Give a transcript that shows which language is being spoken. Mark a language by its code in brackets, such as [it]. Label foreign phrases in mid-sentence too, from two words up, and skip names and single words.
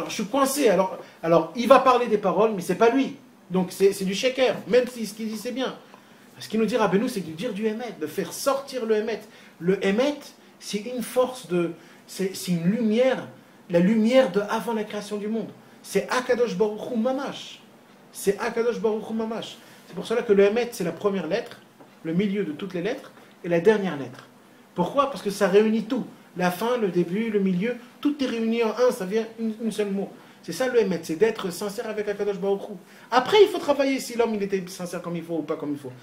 [fr] Alors je suis coincé, alors il va parler des paroles, mais c'est pas lui. Donc c'est du sheker, même si ce qu'il dit c'est bien. Ce qu'il nous dit Rabbeinu, c'est de dire du Hémet, de faire sortir le Hémet. Le Hémet, c'est une force c'est une lumière, la lumière de avant la création du monde. C'est Akadosh Baruch Hu Mamash. C'est Akadosh Baruch Hu Mamash. C'est pour cela que le Hémet, c'est la première lettre, le milieu de toutes les lettres et la dernière lettre. Pourquoi? Parce que ça réunit tout. La fin, le début, le milieu, tout est réuni en un, ça vient une seule mot. C'est ça le émet, c'est d'être sincère avec Akadosh Baruch Hu. Après, il faut travailler si l'homme il était sincère comme il faut ou pas comme il faut.